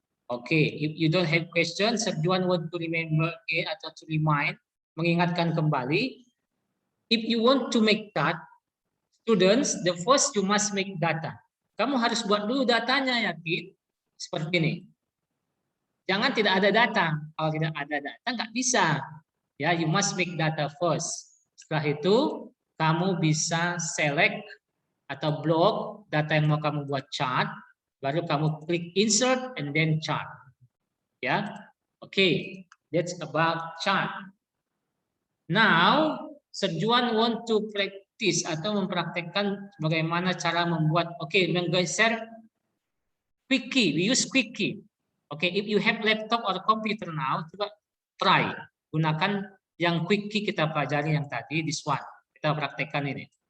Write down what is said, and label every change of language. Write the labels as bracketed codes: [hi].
[en] Okay, if you don't have questions, Sir Juan want to remember atau to remind, mengingatkan kembali. If you want to make chart, students, the first you must make data. [id] Kamu harus buat dulu datanya ya, Kit. Seperti ini. Jangan tidak ada data. Kalau tidak ada data nggak bisa. [en] Ya, you must make data first. [id] Setelah itu kamu bisa select atau block data yang mau kamu buat chart, baru kamu klik insert and then chart. [en] Ya, oke, that's about chart. Now, Sir Juan want to practice atau mempraktekkan bagaimana cara membuat, menggeser quick key. We use quick key. If you have laptop or computer now, coba try gunakan yang quick key kita pelajari yang tadi, this one. Kita praktekkan ini.